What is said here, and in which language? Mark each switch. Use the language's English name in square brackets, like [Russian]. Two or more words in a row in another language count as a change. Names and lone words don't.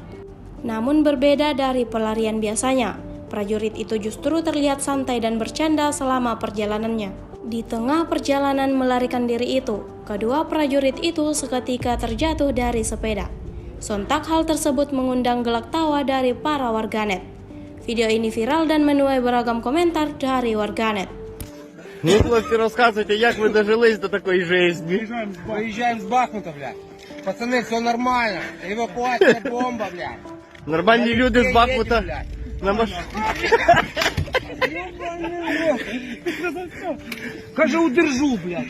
[Indonesian] Namun berbeda dari pelarian biasanya, prajurit itu justru terlihat santai dan bercanda selama perjalanannya. Di tengah perjalanan melarikan diri itu, kedua prajurit itu seketika terjatuh dari sepeda. Sontak hal tersebut mengundang gelak tawa dari para warganet. Video ini viral dan menuai beragam komentar dari warganet. [Ukrainian] Ну, хлопці, розказуйте, як ви дожились до такої житті? [Russian] Выезжаем с Бахмута, блядь. Пацаны, все нормально. Эвакуация бомба, блядь. [Ukrainian] Нормальні люди з Бахмута на машині. Каже, удержу, блядь.